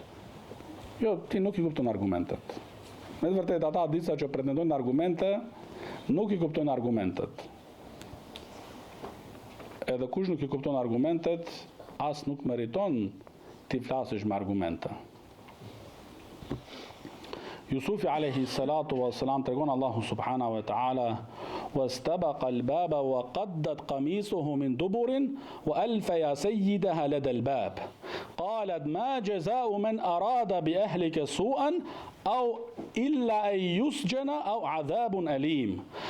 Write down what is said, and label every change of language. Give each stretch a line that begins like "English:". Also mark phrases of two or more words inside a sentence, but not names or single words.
Albanian: Jo, ti nuk i kupton argumentet. Me të vërtet ata disa që pretendojnë argumente, nuk i kuptojnë argumentet. Edhe kush nuk i kupton argumentet, as nuk meriton ti flasësh me argumente.
Arabic: Jusufi عليه الصلاة والسلام
Albanian: tregon Allahu
Arabic: سبحانه وتعالى واستبق الباب وقدت قميصه من دبر وألف يا سيدها لدى الباب قالت ما جزاء من أراد بأهلك سوءا أو إلا أن يسجن أو عذاب أليم